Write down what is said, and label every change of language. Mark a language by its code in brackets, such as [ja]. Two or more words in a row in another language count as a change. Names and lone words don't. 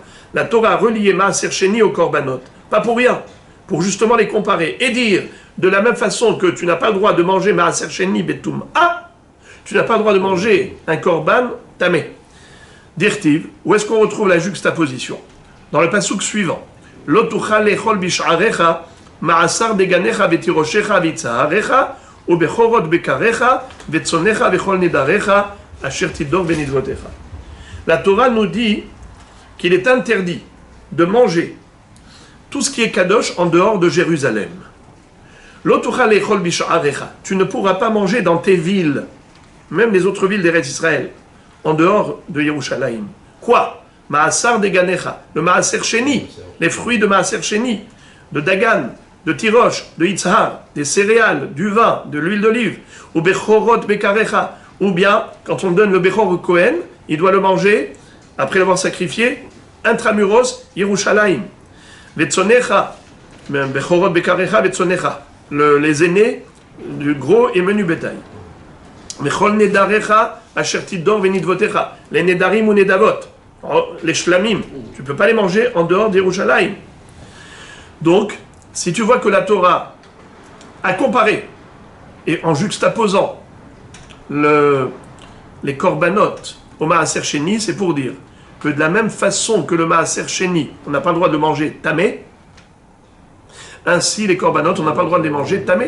[fr] La Torah a relié [he] מעשר שני [fr] au korbanot, pas pour rien, pour justement les comparer et dire de la même façon que tu n'as pas le droit de manger [he] מעשר שני [fr] betum'a, tu n'as pas le droit de manger un [he] קרבן טמא. [fr] Dirtiv, où est-ce qu'on retrouve la juxtaposition? Dans le pasuk suivant. [he] לא תוכל לאכול בשעריך מעשר דגנך ותירשך ויצהרך ובכרת בקרך וצאנך וכל נדריך אשר תדר ונדבתיך. [fr] La Torah nous dit qu'il est interdit de manger tout ce qui est kadosh en dehors de Jérusalem. [he] לא תוכל לאכול בשעריך. [fr] Tu ne pourras pas manger dans tes villes, même les autres villes d'Eretz Israël, en dehors de Yerushalayim. Quoi? [he] מעשר דגנך, [fr] le [he] מעשר שני, [fr] les fruits de [he] מעשר שני, [fr] de Dagan, de Tirosh, de Yitzhar, des céréales, du vin, de l'huile d'olive, ou [he] בכורת בקרך, [fr] ou bien, quand on donne le Bechor au Kohen, il doit le manger, après l'avoir sacrifié, intramuros Yerushalayim. [he] וצאנך, בכורת בקרך, וצאנך, [fr] les aînés du gros et menu bétail. [he] וכל נדריך אשר תדר ונדבתיך. [fr] Les nedarim ou nedavot, les shlamim, tu ne peux pas les manger en dehors d'Yerushalayim. Donc, si tu vois que la Torah a comparé, et en juxtaposant les korbanot au [he] מעשר שני, [fr] c'est pour dire que de la même façon que le [he] מעשר שני, [fr] on n'a pas le droit de manger tamé, ainsi les korbanot, on n'a pas le droit de les manger tamé.